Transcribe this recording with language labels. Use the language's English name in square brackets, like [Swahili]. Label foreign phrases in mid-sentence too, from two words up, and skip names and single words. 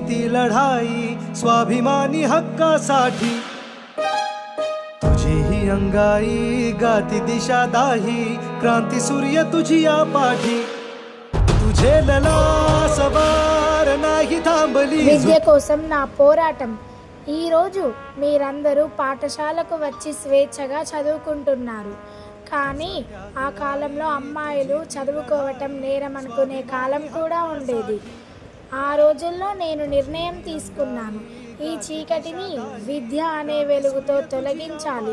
[Marathi] लढाई स्वाभिमानी हक्कासाठी। तुझी ही अंगाई गाती दिशा दाही क्रांती सूर्य तुझी या पाठी। तुझे लला सवार नाही थांबली। [Telugu] విద్య కోసం నా పోరాటం। ఈరోజు మీరందరూ పాఠశాలకు వచ్చి స్వేచ్ఛగా చదువుకుంటున్నారు, కానీ ఆ కాలంలో అమ్మాయిలు చదువుకోవటం నేరం అనుకునే కాలం కూడా ఉండేది। ఆ రోజుల్లో నేను నిర్ణయం తీసుకున్నాను, ఈ చీకటిని విద్య అనే వెలుగుతో తొలగించాలి।